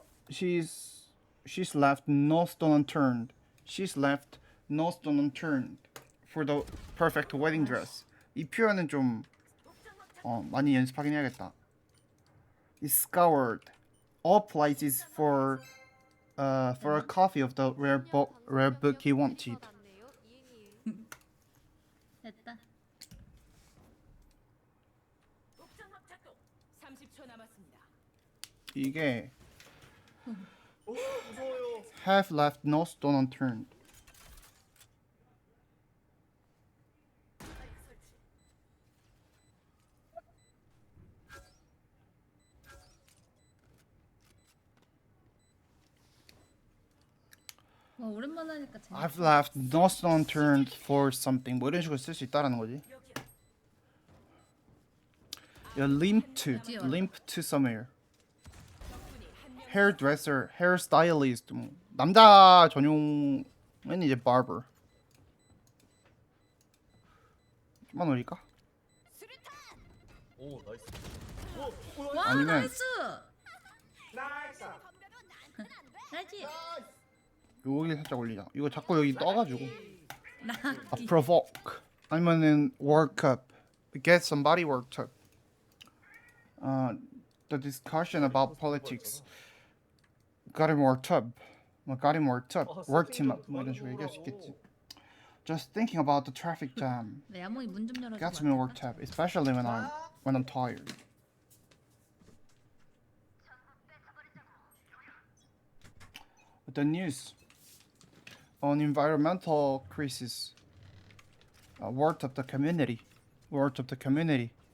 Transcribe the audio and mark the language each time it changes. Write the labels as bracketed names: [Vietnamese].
[English] She's left no stone unturned. She's left no stone unturned for the perfect wedding dress. [Korean] 이 표현은 좀 많이 연습하긴 해야겠다. [English] He scoured all places for a copy of the rare book he wanted. [Korean] 맞네요. 이응이응. 됐다. 30초 남았습니다. 이게 무서워요. [English] have left no stone unturned. [Korean] 와 오랜만에 하니까 재밌어. [English] I've left no stone unturned for something. [Korean] 뭐 이런 식으로 쓸 수 있다라는 거지. [English] limp to somewhere. hairdresser, hairstylist. [Korean] 남자 전용은 이제 barber. 좀만 올릴까? 오 나이스. 와 아니면- 나이스. 나이스. 여기 살짝 올리자. 이거 자꾸 여기 떠가지고. 나기. [English] provoke. [Korean] 아니면은 [English] work up. Get somebody worked up. The discussion about politics. Got him worked up. Got him worked up. Worked him up. [Korean] 뭐 이런 식으로 얘기할 수 있겠지. [English] Just thinking about the traffic jam [Korean] 네, 야몽이 문 좀 열어줘. [English] gets me worked up, especially when I'm tired. The news on environmental crisis worked up the community. worked up the community.